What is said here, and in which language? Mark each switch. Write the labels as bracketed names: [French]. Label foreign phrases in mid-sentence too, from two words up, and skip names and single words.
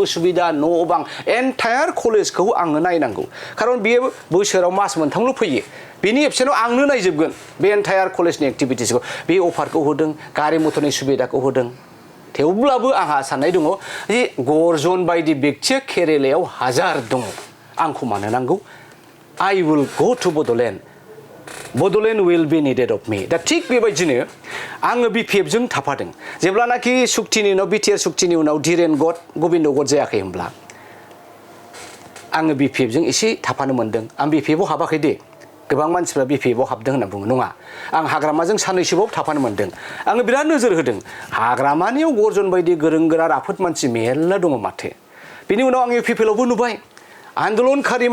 [Bodo] सुबिदा न' बां एन्टायार कलेजखौ आंनो नायनांगौ खारन बियो बोसोराव मास मोनथामल' फैयो बेनि एबसेन्टआव आंनो नायजोबगोन बे एन्टायार कलेजनि एक्टिभिटिसखौ बे अफारखौ होदों गारि मथरनि सुबिदाखौ होदों थेवब्लाबो आंहा साननाय दङ जे गर्जन बायदि बेक्तिया केरेलायाव हाजार दङ आंखौ मानो नांगौ [English] I will go to Bodoland will be needed of me the thing [Bodo] बेबायदिनो आङो बिपिएफजों थाफादों जेब्लानाखि सुक्तिनि उनाव बिटिआर सुक्तिनि उनाव धीरेन गबिन्द गड जायाखै होनब्ला आङो बिपिएफजों एसे थाफानो मोनदों आं बिपिएफआव हाबाखै दे गोबां मानसिफ्रा बिपिएफआव हाबदों होनना बुङो नङा आं हाग्रामाजों साननैसोबाव थाफानो मोनदों आङो बिराद नोजोर होदों हाग्रामानियाव गर्जन बायदि गोरों गोरा राफोद मानसि मेरला दङ माथो बिनि उनाव आं इउपिपिएलआवबो नुबाय आन्दलनखारि